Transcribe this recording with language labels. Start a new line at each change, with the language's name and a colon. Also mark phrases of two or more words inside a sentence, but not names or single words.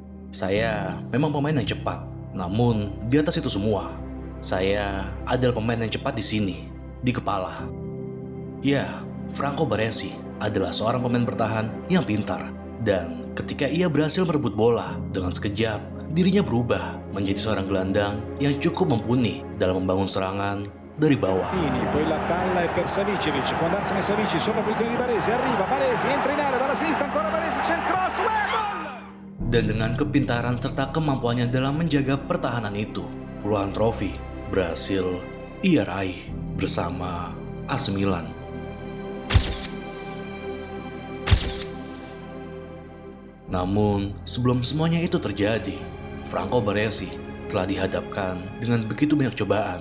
Indonesian: Saya memang pemain yang cepat, namun di atas itu semua, saya adalah pemain yang cepat di sini, di kepala. Ya, Franco Baresi adalah seorang pemain bertahan yang pintar. Dan ketika ia berhasil merebut bola dengan sekejap, dirinya berubah menjadi seorang gelandang yang cukup mumpuni dalam membangun serangan dari bawah.
Italian: Poi la palla è per Savicevic, può andarsene Savici, sopra posizione di Baresi, arriva Baresi, entra in area dalla sinistra, ancora Baresi, c'è il cross, gol!
Indonesian: Dan dengan kepintaran serta kemampuannya dalam menjaga pertahanan itu, puluhan trofi berhasil ia raih bersama AC Milan. Namun, sebelum semuanya itu terjadi, Franco Baresi telah dihadapkan dengan begitu banyak cobaan.